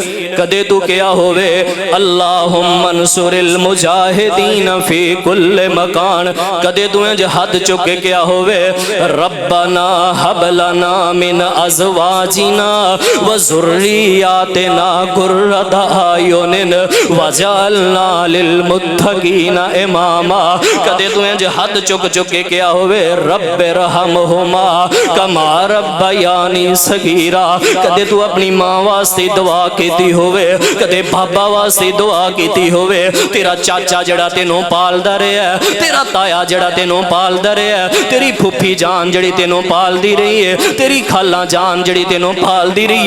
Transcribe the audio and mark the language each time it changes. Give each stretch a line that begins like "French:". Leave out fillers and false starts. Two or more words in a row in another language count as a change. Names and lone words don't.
Punjabi: ਕਦੇ ਤੂੰ ਕਿਹਾ ਹੋਵੇ,
Arabic: اللهم انصر المجاهدين في كل مكان.
Punjabi: ਕਦੇ ਤੂੰ ਇੰਜ ਹੱਥ ਚੁੱਕ ਕੇ ਕਿਹਾ ਹੋਵੇ,
Arabic: ربنا هب لنا من أزواجنا وذرياتنا قرة أعين واجعلنا للمتقين إماما.
Punjabi: کدے توں اینج ہتھ چک چک کے کیا ہووے,
Arabic: رب ارحمهما كما ربياني صغيرا.
Punjabi: کدے توں اپنی ماں واسطے دعا کیتی ہووے، کدے بابا واسطے دعا کیتی ہووے، تیرا چاچا جڑا تینوں پالدا رہا ہے، تیرا تایا جڑا تینوں پالدا رہا ہے، تیری پھپھی جان جڑی تینوں پالدی رہی ہے، تیری خالہ جان جڑی تینوں پالدی رہی ہے.